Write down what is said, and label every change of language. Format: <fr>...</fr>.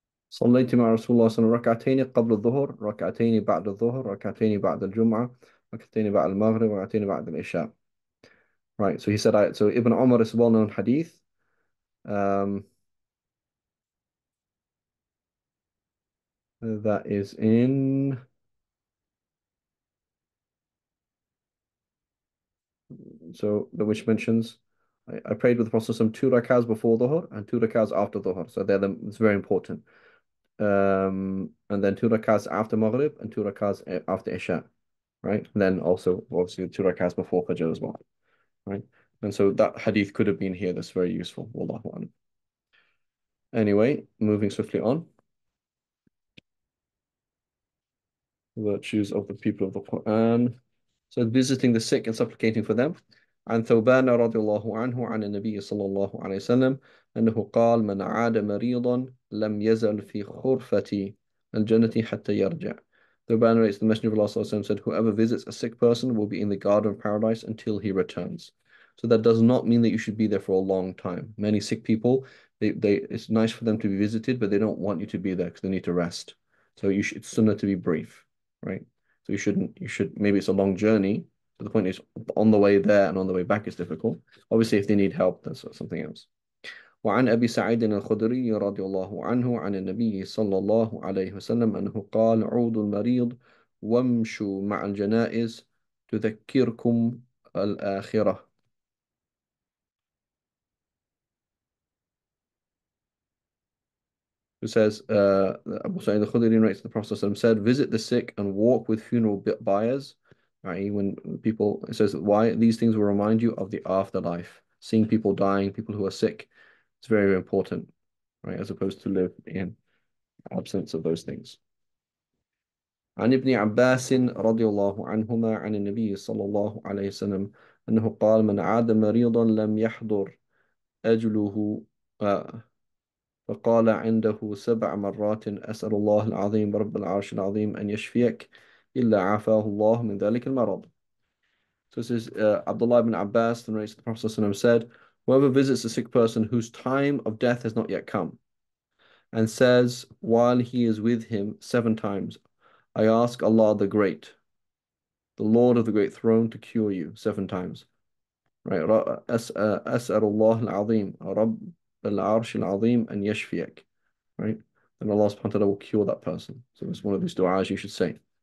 <ar>صليت مع رسول الله صلى الله عليه وسلم ركعتين قبل الظهر، ركعتين بعد الظهر، ركعتين بعد الجمعة، ركعتين بعد المغرب، ركعتين بعد العشاء.</ar> <en>Right, so he said, so Ibn Umar is a well-known hadith. Um, that is in, which mentions, I prayed with the Prophet some 2 rakahs before Dhuhr and 2 rakahs after Dhuhr. So it's very important. And then 2 rakahs after Maghrib and 2 rakahs after Isha. Right, and then also obviously 2 rakahs before Fajr as well. Right, and so that hadith could have been here. That's very useful. Wallahu a'lam. Anyway, moving swiftly on. Virtues of the people of the Quran. So visiting the sick and supplicating for them.</en> <ar>عن ثوبان رضي الله عنه عن النبي صلى الله عليه وسلم أنه قال من عاد مريضا لم يزل في خرفة الجنة حتى يرجع.</ar> <en>Thawban narrates the Messenger of Allah</en> <ar>صلى الله عليه وسلم</ar> <en>said, whoever visits a sick person will be in the garden of paradise until he returns. So that does not mean that you should be there for a long time. Many sick people, it's nice for them to be visited, but they don't want you to be there because they need to rest. So it's sunnah to be brief, right? So you should, maybe it's a long journey. But the point is, on the way there and on the way back is difficult. Obviously, if they need help, that's something else.</en> <ar>وعن أبي سعيد الخدري رضي الله عنه عن النبي صلى الله عليه وسلم أنه قال عودوا المريض وامشوا مع الجنائز تذكركم الآخرة.</ar> <en>Who says, Abu Sa'id al-Khudri narrates the Prophet ﷺ said, visit the sick and walk with funeral buyers. Right? When people, it says, why? These things will remind you of the afterlife. Seeing people dying, people who are sick, it's very, very important, right? As opposed to live in absence of those things.</en> <ar>عن ابن عباس رضي الله عنهما عن النبي صلى الله عليه وسلم أنه قال من عاد مريضا لم يحضر أجله فقال عنده 7 مرات أسأل الله العظيم رب العرش العظيم أن يشفيك إلا عافاه الله من ذلك المرض.</ar> <en>So this is Abdullah ibn Abbas, the narrator of the Prophet ﷺ said, whoever visits a sick person whose time of death has not yet come and says while he is with him 7 times, I ask Allah the Great, the Lord of the Great Throne, to cure you 7 times. Right?</en> <ar>أسأل الله العظيم رب العرش العظيم أن يشفيك.</ar> <en>Right? And Allah subhanahu wa ta'ala will cure that person. So it's one of these du'as you should say.</en>